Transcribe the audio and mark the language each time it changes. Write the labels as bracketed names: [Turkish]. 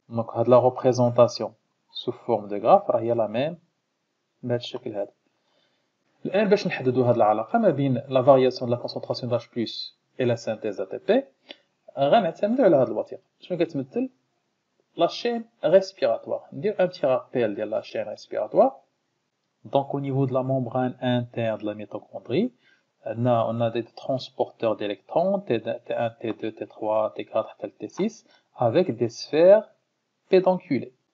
[French] Donc la représentation sous forme de graphe هي la même [Arabic] بهذا الشكل هذا. الآن باش نحددوا هذه العلاقة ما بين [French] la variation de la concentration d'H+ et la synthèse d'ATP [Arabic] غنعتمدوا على هذه الوثيقة. شنو كتمثل؟ [French] la chaîne respiratoire. [Arabic] ندير [French] un petit rappel de la chaîne respiratoire. Donc au niveau de la membrane interne de la mitochondrie, on a des transporteurs d'électrons T1, T2, T3, T4, T6 avec des sphères pédonculées.